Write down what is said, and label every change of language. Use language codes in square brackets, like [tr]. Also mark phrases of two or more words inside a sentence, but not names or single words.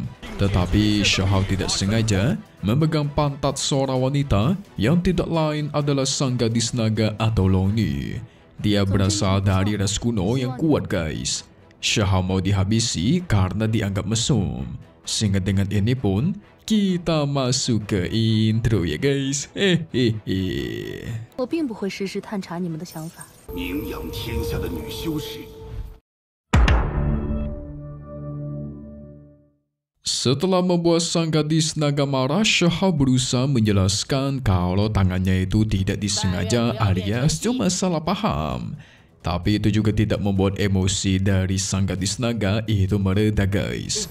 [id] Tetapi Shihao tidak sengaja memegang pantat seorang wanita yang tidak lain adalah sang gadis naga atau Loni. Dia berasal dari ras kuno yang kuat guys. Shihao mau dihabisi karena dianggap mesum. Sehingga dengan ini pun kita masuk ke intro ya guys. Hehehe. [zh] 我并不会时时探查你们的想法。名扬天下的女修士。 [id] Setelah membuat sang gadis naga marah, Shihao berusaha menjelaskan kalau tangannya itu tidak disengaja alias cuma salah paham. Tapi itu juga tidak membuat emosi dari sang gadis naga itu mereda guys.